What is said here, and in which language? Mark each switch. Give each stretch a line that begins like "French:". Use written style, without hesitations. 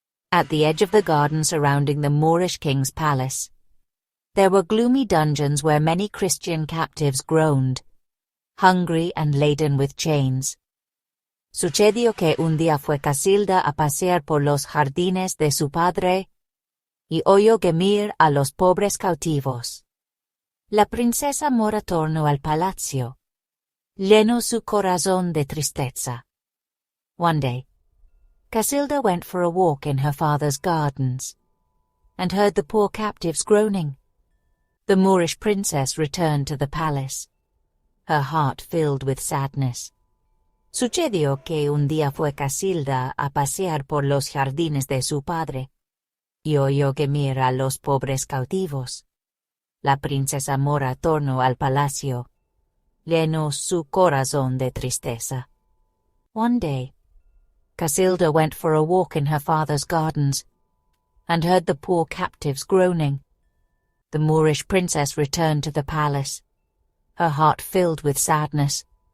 English: At the edge of the garden surrounding the Moorish king's palace, there were gloomy dungeons where many Christian captives groaned, hungry and laden with chains.
Spanish: Sucedió que un día fue Casilda a pasear por los jardines de su padre, y oyó gemir a los pobres cautivos. La princesa mora tornó al palacio, lleno su corazón de tristeza.
English: One day, Casilda went for a walk in her father's gardens, and heard the poor captives groaning. The Moorish princess returned to the palace, her heart filled with sadness.
Spanish: Sucedió que un día fue Casilda a pasear por los jardines de su padre, y oyó gemir a los pobres cautivos. La princesa mora tornó al palacio, lleno su corazón de tristeza.
English: One day, Casilda went for a walk in her father's gardens, and heard the poor captives groaning. The Moorish princess returned to the palace, her heart filled with sadness.